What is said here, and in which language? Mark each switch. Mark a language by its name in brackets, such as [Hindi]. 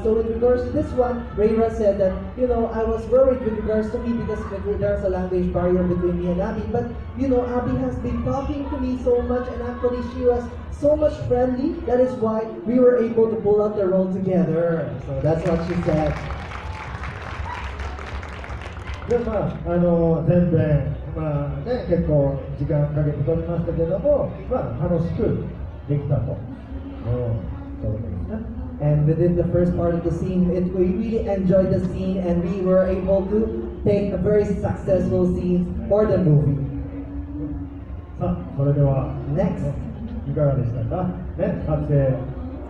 [English] So with regards to this one, Rayra said that I was worried with regards to me because there's a language barrier between me and Abby. But Abby has been talking to me so much, and actually she was so much friendly. That is why we were able to pull out the role together. So that's what she said. [Japanese] で前編、結構時間かけて撮りましたけども、楽しくできたと。そうですね。 [English] And within the first part of the scene, we really enjoyed the scene, and we were able to take a very successful scene for the movie. [Japanese] さあ、それでは [English] Next, [Japanese] いかがでしたか、撮影。